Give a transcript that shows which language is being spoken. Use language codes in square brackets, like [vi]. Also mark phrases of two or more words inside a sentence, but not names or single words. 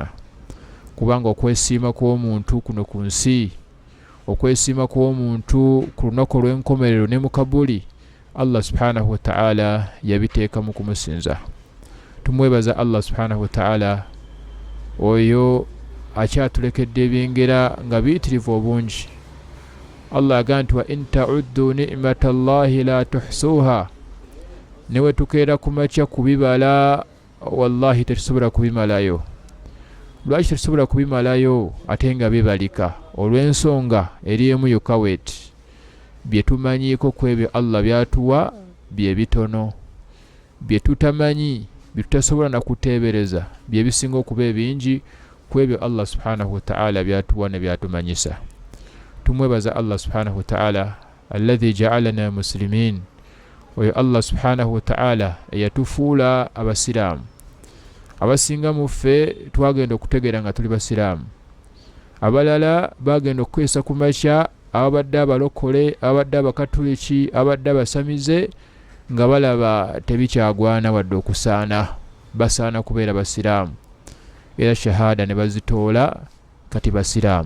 [lg] Kubanga okwesiima kw'omuntu kuno ku nsi, okwesiima kw'omuntu ku lunaku olw'enkomerero ne mu kabuli, [ar] الله سبحانه وتعالى [lg] yabiteeka mu kumusinza. Tumwebaza [ar] الله سبحانه وتعالى [lg] oyo akyatulekedde ebyengera nga biyitirivu obungi. Allah agamba nti [ar] وإن تعدوا نعمة الله لا تحصوها, [lg] newe tukeera kumakya kubibala wallahi tetusobola kubimalayo. Lwaki tetusobola kubimalayo ate nga bibalika? Olw'ensonga eri emu yokka weeti, bye tumanyiiko ku ebyo Allah byatuwa bye bitono, bye tutamanyi bye tutasobola na kuteebereza bye bisinga okuba ebingi ku ebyo [ar] الله سبحانه وتعالى [lg] byatuwa ne byatumanyisa. Tumwebaza [ar] الله سبحانه وتعالى الذي جعلنا مسلمين, [lg] oyo [ar] الله سبحانه وتعالى [lg] eyatufuula abasiraamu. Abasinga mu ffe twagenda okutegeera nga tuli basiraamu, abalala bagenda okukwesa ku makya, ababadde abalokole, abadde abakatuliki, abadde abasamize nga balaba tebikyagwana wadde okusaana, basaana kubeera basiraamu era shahada ne bazitoola kati basiraamu.